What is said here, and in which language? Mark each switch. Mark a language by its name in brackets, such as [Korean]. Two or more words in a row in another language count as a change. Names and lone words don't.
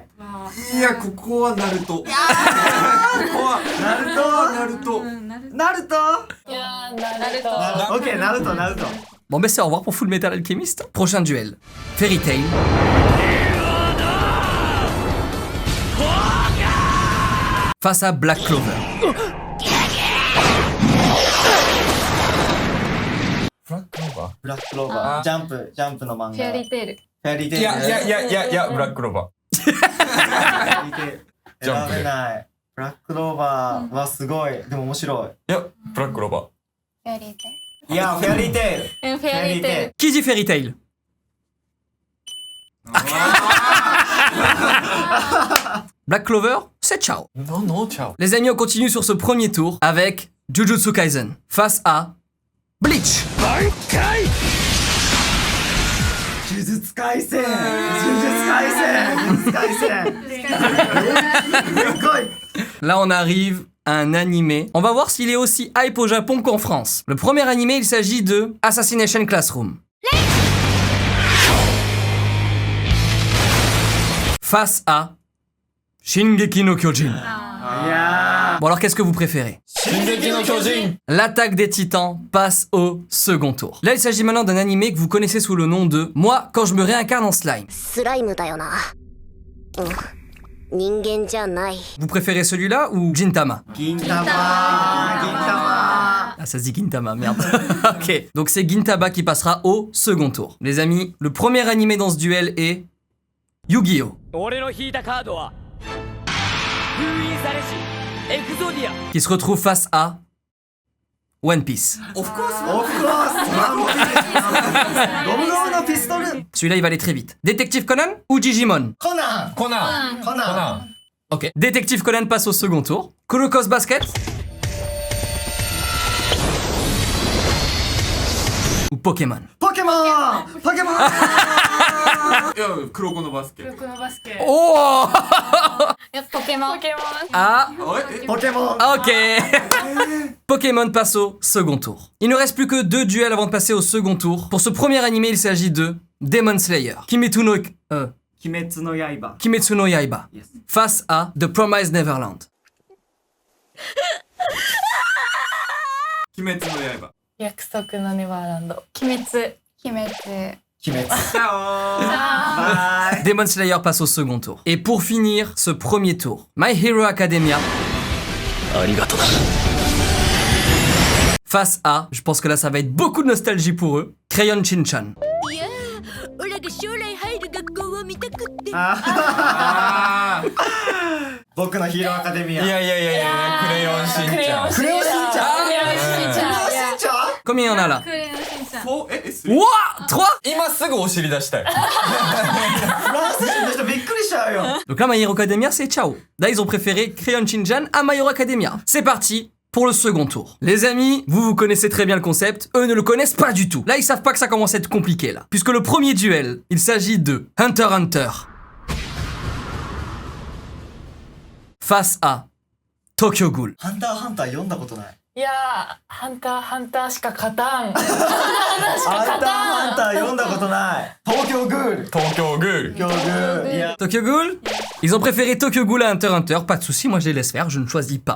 [Japanese] いやここはナルトここはナルトナルトナルトいやーナルト。オッケーナルトナルト [French] Bon, ben c'est au revoir pour Full Metal Alchemist. Prochain duel. Fairy Tail. Face à Black Clover. [Japanese] フラッグローバブラックローバージャンプの漫画フェアリーテール。フェアリーテーイルいやいやいやいやいやブラックローバフェアリーテイルジャンプ選べないブラックローバーはすごいでも面白ーいやブラックローバーフェアリーテいいやフェアリーテイルール。フェアリーテール。 [French] Qui dit Fairy Tail? Black Clover, c'est ciao. Non, non, ciao. Les amis, on continue sur ce premier tour avec Jujutsu Kaisen face à Bleach. [Japanese] 呪術廻戦呪術廻戦呪術廻戦すごい [French] Là, on arrive à un animé. On va voir s'il est aussi hype au Japon qu'en France. Le premier animé, il s'agit de Assassination Classroom. Face à Shingeki no Kyojin. [Japanese] いや [French] Bon alors, qu'est-ce que vous préférez? Shingeki no Kyojin. L'attaque des titans passe au second tour. Là, il s'agit maintenant d'un animé que vous connaissez sous le nom de Moi, quand je me réincarne en slime. [Japanese] スライムだよな人間じゃない [French] Vous préférez celui-là ou Gintama? [Japanese] ー銀玉 [French] Ah, ça se dit Gintama, merde. Ok, donc c'est Gintama qui passera au second tour. Les amis, le premier animé dans ce duel est Yu-Gi-Oh! [Japanese] 俺の引いたカードは封印されしエクゾディア [French] Qui se retrouve face à One Piece. [English] of course [Japanese] ワンピースゴムゴムのピストル [French] Celui-là, il va aller très vite. Détective Conan ou Digimon? [Japanese] コナン [French] Conan. [Japanese] コナン [French] Ok. Détective Conan passe au second tour. Kurokos Basket ou Pokémon? [Japanese] ポケモンポケモンいや黒子のバスケ黒子のバスケ [French] Oh [Japanese] ポケモン。 [French] Ah, [Japanese] ポケモン [French] ok. Pokémon passe au second tour. Il ne reste plus que 2 duels avant de passer au second tour. Pour ce premier animé, il s'agit de Demon Slayer. Kimetsu no Yaiba. Yes. Face à The Promised Neverland. [Japanese] 鬼滅の刃約束のネバーランド鬼滅。鬼滅チャオバイ [French] Demon Slayer passe au second tour. Et pour finir ce premier tour, My Hero Academia. Face à, je pense que là ça va être beaucoup de nostalgie pour eux, Crayon Shin-chan. [Japanese] いやーオラが将来入る学校を見たくってあ僕のヒーローアカデミアいやいやいやいや、クレヨンしんちゃん。クレヨンしんちゃんクレヨンしんちゃんクレヨンしんちゃん [French] Combien il y en a là? [Japanese] ー43 [French] Ouah 3. [Japanese] 今すぐお尻出したい。フランス人の人びっくりしちゃうよ [French] Donc là My Hero Academia c'est ciao. Là ils ont préféré Crayon Shin-chan à My Hero Academia. C'est parti pour le second tour. Les amis, vous connaissez très bien le concept, eux ne le connaissent pas du tout. Là ils savent pas que ça commence à être compliqué là. Puisque le premier duel, il s'agit de Hunter x Hunter face à Tokyo Ghoul. [Japanese] ハンターハンター読んだことないいやーハンターハンターしか勝たんハンターハンター読んだことない東京グール東京グール。東京グールいや [French] Tokyo Ghoul? Ils ont préféré Tokyo Ghoul à Hunter x Hunter, pas de soucis, moi je les laisse faire, je ne choisis pas.